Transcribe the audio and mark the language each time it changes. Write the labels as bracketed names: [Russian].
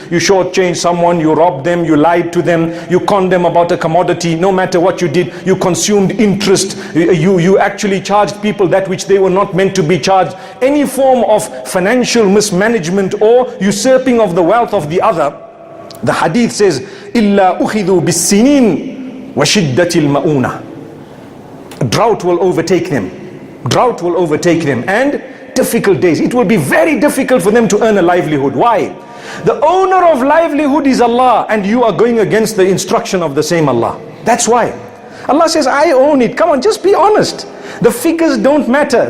[English] You shortchange someone, you robbed them, you lied to them, you conned them about a commodity. No matter what you did, you consumed interest. You actually charged people that which they were not meant to be charged. Any form of financial mismanagement or usurping of the wealth of the other. The hadith says, [Arabic] إِلَّا أُخِذُوا بِالسِّنِينَ وَشِدَّةِ الْمَؤُونَةِ. [English] Drought will overtake them. Drought will overtake them. And difficult days. It will be very difficult for them to earn a livelihood. Why? The owner of livelihood is Allah, and you are going against the instruction of the same Allah. That's why. Allah says, I own it. Come on, just be honest. The figures don't matter.